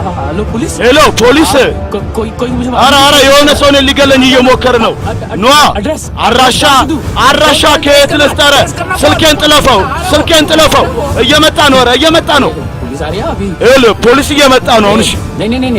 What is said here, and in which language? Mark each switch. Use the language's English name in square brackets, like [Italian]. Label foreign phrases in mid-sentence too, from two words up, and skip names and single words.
[Hindi] हेलो पुलिस [Amharic] ሄሎ ፖሊስ [Hindi] कोई मुझे [Amharic] ኧረ የሆነ ሰው እኔን ሊገለኝ እየሞከረ ነው ኗ አድራሻ ከየት ልስጠረ ስልኬን ጥለፈው እየመጣ ነው ኧረ እየመጣ ነው [Hindi] पुलिस आ रही है अभी [Amharic] ይኸውልህ ፖሊስ እየመጣ ነው አሁን እሺ [Hindi] नहीं